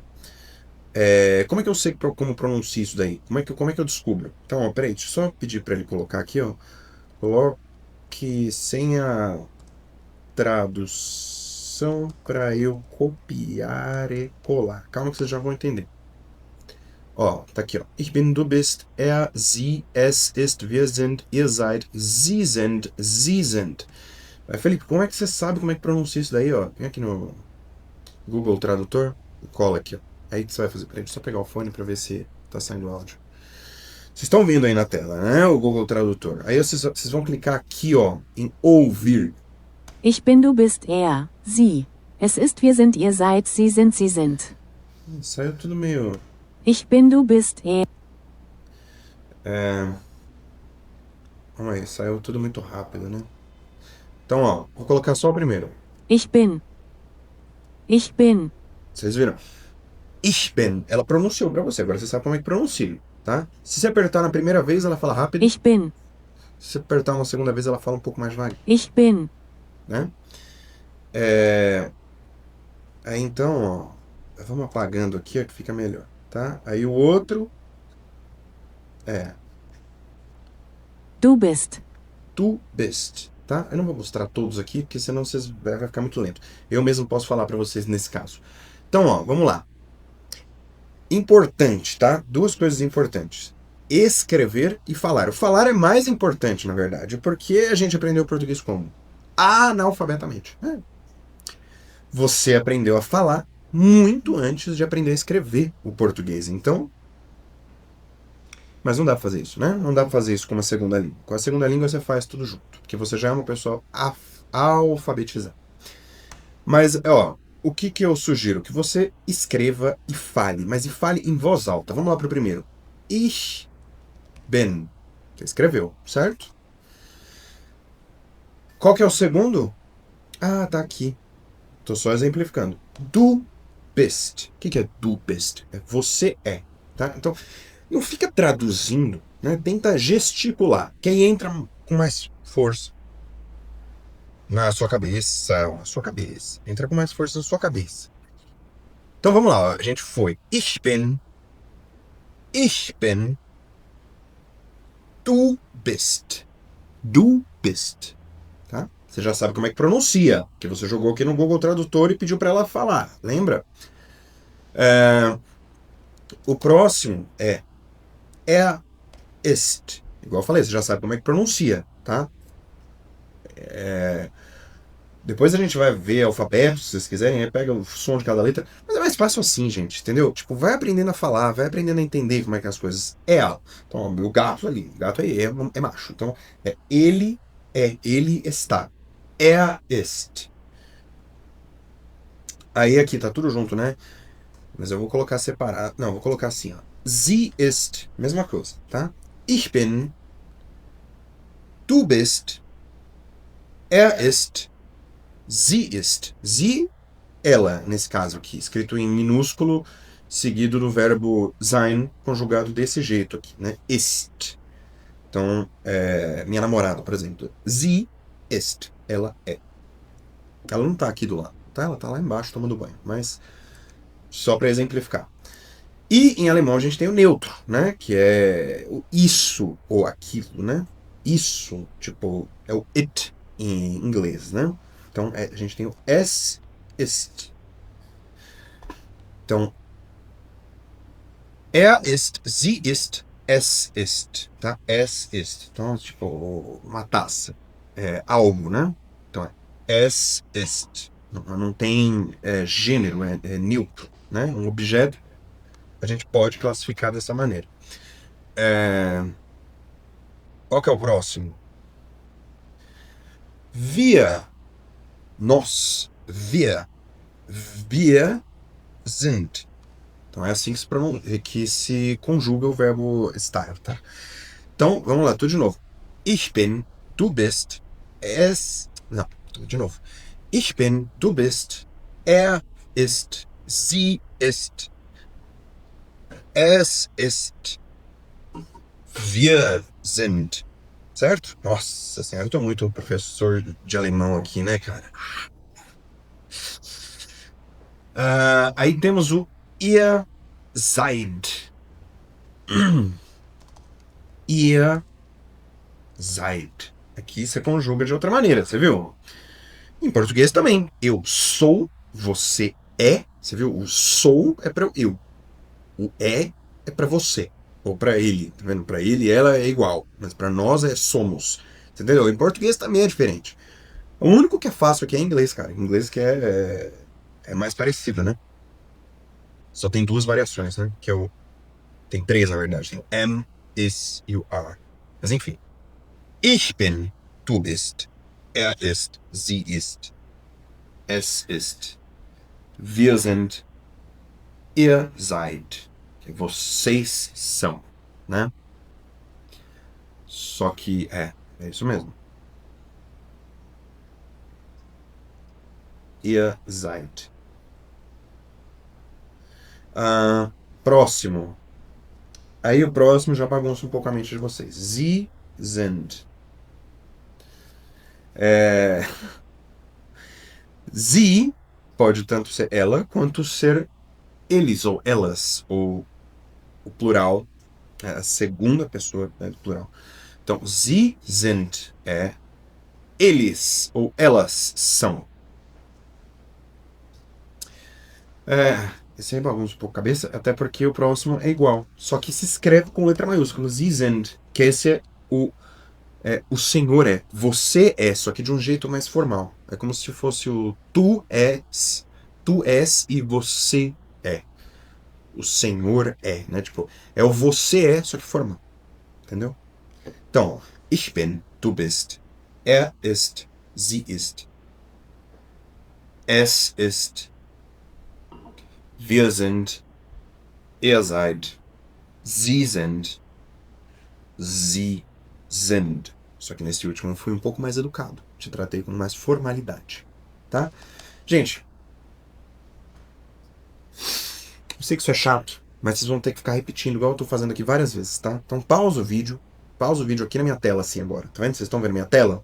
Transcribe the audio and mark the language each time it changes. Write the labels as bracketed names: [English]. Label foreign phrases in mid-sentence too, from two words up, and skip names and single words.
[Portuguese] Como é que eu sei como pronuncia isso daí? Como é que eu descubro? Então, ó, peraí, deixa eu só pedir pra ele colocar aqui, ó. Coloque sem a tradução para eu copiar e colar. Calma que vocês já vão entender. Ó, tá aqui, ó. [German] Ich bin, du bist, er, sie, es ist, wir sind, ihr seid, sie sind. [Portuguese] Felipe, como é que você sabe como é que pronuncia isso daí, ó? Vem aqui no Google Tradutor, cola aqui, ó. Aí que você vai fazer. Peraí, deixa eu só pegar o fone para ver se tá saindo áudio. Vocês estão vendo aí na tela, né? O Google Tradutor. Aí vocês vão clicar aqui, ó, em ouvir. [German] Ich bin, du bist, er, sie. Es ist, wir sind, ihr seid, sie sind, sie sind. [Portuguese] Saiu tudo meio... [German] Ich bin, du bist, er. [Portuguese] Vamos aí, saiu tudo muito rápido, né? Então, ó, vou colocar só o primeiro. [German] Ich bin. Ich bin. [Portuguese] Vocês viram? [German] Ich bin. [Portuguese] Ela pronunciou pra você, agora você sabe como é que pronuncia, tá? Se você apertar na primeira vez, ela fala rápido. [German] Ich bin. [Portuguese] Se você apertar uma segunda vez, ela fala um pouco mais devagar. [German] Ich bin. [Portuguese] Né? Aí então, ó, vamos apagando aqui, ó, que fica melhor, tá? Aí o outro [German] Du bist. Du bist, [Portuguese] tá? Eu não vou mostrar todos aqui, porque senão vai ficar muito lento. Eu mesmo posso falar pra vocês nesse caso. Então, ó, vamos lá. Importante, tá? Duas coisas importantes. Escrever e falar. O falar é mais importante, na verdade, porque a gente aprendeu português como? Analfabetamente. Você aprendeu a falar muito antes de aprender a escrever o português. Então, mas não dá pra fazer isso, né? Não dá pra fazer isso com uma segunda língua. Com a segunda língua você faz tudo junto, porque você já é uma pessoa alfabetizada. Mas, ó, o que que eu sugiro? Que você escreva e fale, mas e fale em voz alta. Vamos lá pro primeiro. [German] Ich bin. [Portuguese] Você escreveu, certo? Qual que é o segundo? Ah, tá aqui. Tô só exemplificando. [German] Du bist. [Portuguese] O que que é [German] du bist? [Portuguese] É você é, tá? Então, não fica traduzindo, né? Tenta gesticular, que aí entra com mais força na sua cabeça, na sua cabeça. Entra com mais força na sua cabeça. Então vamos lá, ó. A gente foi. [German] Ich bin, du bist. Du bist. [Portuguese] Tá? Você já sabe como é que pronuncia, que você jogou aqui no Google Tradutor e pediu para ela falar, lembra? O próximo é ist. Igual eu falei, você já sabe como é que pronuncia, tá? Depois a gente vai ver alfabeto, se vocês quiserem, aí pega o som de cada letra. Mas é mais fácil assim, gente, entendeu? Tipo, vai aprendendo a falar, vai aprendendo a entender como é que as coisas é. Então, ó, o gato ali, o gato aí é macho. Então, ele ele está. Ist. Aí aqui tá tudo junto, né? Mas eu vou colocar separado. Não, vou colocar assim, ó. [German] Sie ist. [Portuguese] Mesma coisa, tá? [German] Ich bin. Du bist. Ist. Sie ist. Sie, [Portuguese] ela, nesse caso aqui. Escrito em minúsculo, seguido do verbo sein, conjugado desse jeito aqui, né? Ist. Então, minha namorada, por exemplo. [German] Sie ist. [Portuguese] Ela é. Ela não tá aqui do lado, tá? Ela tá lá embaixo tomando banho. Mas, só para exemplificar. E em alemão a gente tem o neutro, né? Que é o isso ou aquilo, né? Isso, tipo, é o it em inglês, né? Então a gente tem o [German] es ist. Então, ist, sie ist, es ist, tá? Es ist. [Portuguese] Então, tipo, uma taça. É algo, né? [German] Então es ist. [Portuguese] Não tem gênero, é neutro, né? Um objeto a gente pode classificar dessa maneira. Qual que é o próximo? Nós, [German] wir sind. [Portuguese] Então é assim que se conjuga o verbo estar, tá? Então, vamos lá, tudo de novo. [German] Ich bin, du bist, [Portuguese] Não, tudo de novo. [German] Ich bin, du bist, ist, sie ist, es ist, wir sind. [Portuguese] Certo? Nossa senhora, eu tô muito professor de alemão aqui, né, cara? Aí temos o [German] ihr seid. Ihr seid. [Portuguese] Aqui você conjuga de outra maneira, você viu? Em português também. Eu sou, você é. Você viu? O sou é para eu. O é para você. Ou para ele. Tá vendo? Para ele, ela é igual. Mas para nós é somos. Entendeu? Em português também é diferente. O único que é fácil aqui é inglês, cara. Em inglês que é mais parecido, né? Só tem duas variações, né? Que é o... Tem três, na verdade. Tem o am, is e o are. Mas enfim. [German] Ich bin, du bist, ist, sie ist, es ist, wir sind, ihr seid. [Portuguese] Vocês são, né? Só que é isso mesmo. [German] Ihr seid. [Portuguese] Próximo. Aí o próximo já bagunça um pouco a mente de vocês. [German] Sie sind. [Portuguese] Sie pode tanto ser ela quanto ser eles ou elas, ou o plural, a segunda pessoa do plural. Então, [German] sie sind [Portuguese] é eles ou elas são. Esse aí bagunça um pouco a cabeça, até porque o próximo é igual. Só que se escreve com letra maiúscula, [German] Sie sind, [Portuguese] que esse é o senhor é, você é, só que de um jeito mais formal. É como se fosse o tu és e você é. O senhor é, né? Tipo, é o você é, só que formal. Entendeu? Então, [German] ich bin, du bist. Er ist, sie ist. Es ist. Wir sind. Ihr seid. Sie sind. Sie sind. [Portuguese] Só que nesse último eu fui um pouco mais educado. Te tratei com mais formalidade. Tá? Gente, eu sei que isso é chato, mas vocês vão ter que ficar repetindo, igual eu tô fazendo aqui várias vezes, tá? Então pausa o vídeo aqui na minha tela assim agora, tá vendo? Vocês estão vendo minha tela?